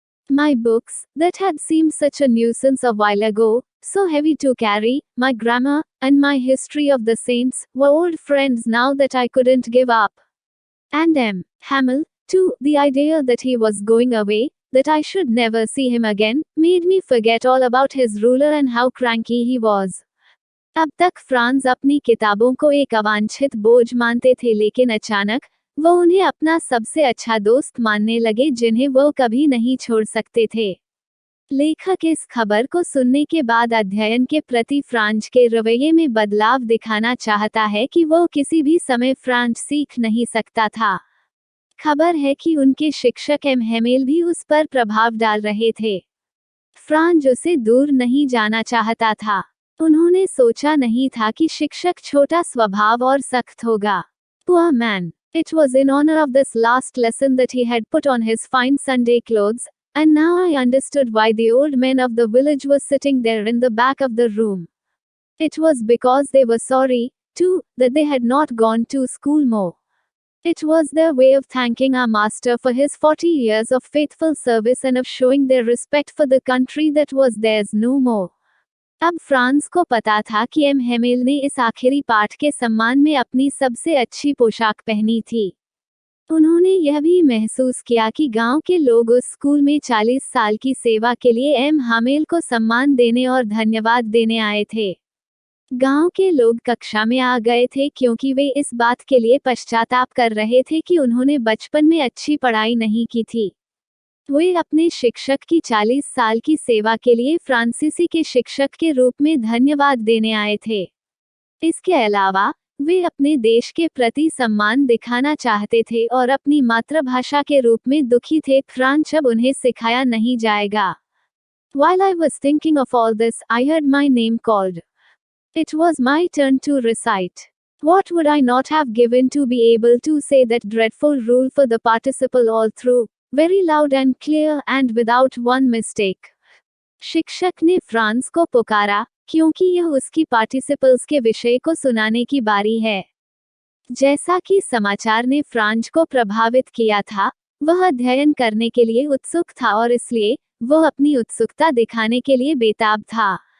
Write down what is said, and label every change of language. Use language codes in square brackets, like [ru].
[en] My books, that had seemed such a nuisance a while ago, so heavy to carry, my grammar, and my history of the saints, were old friends now that I couldn't give up. And M. Hamel, too, the idea that he was going away, that I should never see him again, made me forget all about his ruler and how cranky he was. [hi] अब तक France अपनी किताबों को एक अवांछित बोझ मानते थे, लेकिन अचानक वो उन्हें अपना सबसे अच्छा दोस्त मानने लगे जिन्हें वो कभी नहीं छोड़ सकते थे। लेखक इस खबर को सुनने के बाद अध्ययन के प्रति फ्रांस के रवैये में बदलाव दिखाना चाहता है कि वो किसी भी समय फ्रांस सीख नहीं सकता था। खबर है कि उनके शिक्षक एम हेमेल भी उस पर प्रभाव डाल रहे थे। फ्रांस उसे दूर नहीं जाना चाहता था। उन्होंने सोचा नहीं था कि शिक्षक छोटा स्वभाव और सख्त होगा। [en] Poor man. It was in honor of this last lesson that he had put on his fine Sunday clothes, and now I understood why the old men of the village were sitting there in the back of the room. It was because they were sorry, too, that they had not gone to school more. It was their way of thanking our master for his 40 years of faithful service and of showing their respect for the country that was theirs no more. [hi] अब France को पता था कि M Hamel ने इस आखिरी पाठ के सम्मान में अपनी सबसे अच्छी पोशाक पहनी थी। उन्होंने यह भी महसूस किया कि गांव के लोग उस स्कूल में 40 साल की सेवा के लिए एम हेमेल को सम्मान देने और धन्यवाद देने आए थे। गांव के लोग कक्षा में आ गए थे क्योंकि वे इस बात के लिए पश्चाताप कर रहे थे कि उन्होंने बचपन में अच्छी पढ़ाई नहीं की थी। वे अपने शिक्षक की 40 साल की सेवा के लिए फ्रांसीसी के शिक्षक के रूप में धन्यवाद देने आए थे। इसके अलावा वे अपने देश के प्रति सम्मान दिखाना चाहते थे और अपनी मातृभाषा के रूप में दुखी थे। फ्रांस अब उन्हें सिखाया नहीं जाएगा। [en] While I was thinking of all this, I heard my name called. It was my turn to recite. What would I not have given to be able to say that dreadful rule for the participle all through? Very loud and clear and without one mistake. [hi] शिक्षक ने France को पुकारा, क्योंकि यह उसकी participles के विषय को सुनाने की बारी है। जैसा कि समाचार ने फ्रांस को प्रभावित किया था, वह अध्ययन करने के लिए उत्सुक था और इसलिए वह अपनी उत्सुकता दिखाने के लिए बेताब था।